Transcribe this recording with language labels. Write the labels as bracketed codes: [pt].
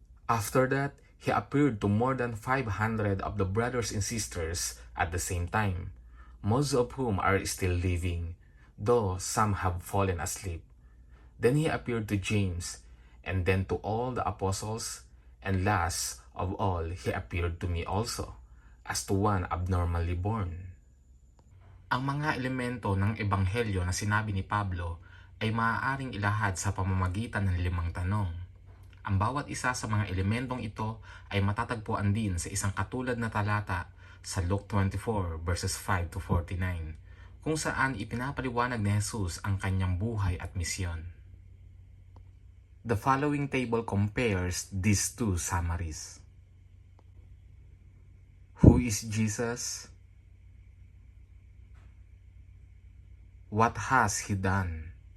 [en] After that, He appeared to more than 500 of the brothers and sisters at the same time, most of whom are still living, though some have fallen asleep. Then He appeared to James, and then to all the apostles, and last of all, He appeared to me also, as to one abnormally born. [tl] Ang mga elemento ng ebanghelyo na sinabi ni Pablo ay maaaring ilahad sa pamamagitan ng 5 tanong. Ang bawat isa sa mga elementong ito ay matatagpuan din sa isang katulad na talata sa [en] Luke 24 verses 5 to 49, [tl] kung saan ipinapaliwanag ni Jesus ang kanyang buhay at misyon. [en] The following table compares these two summaries. Who is Jesus? What has he done?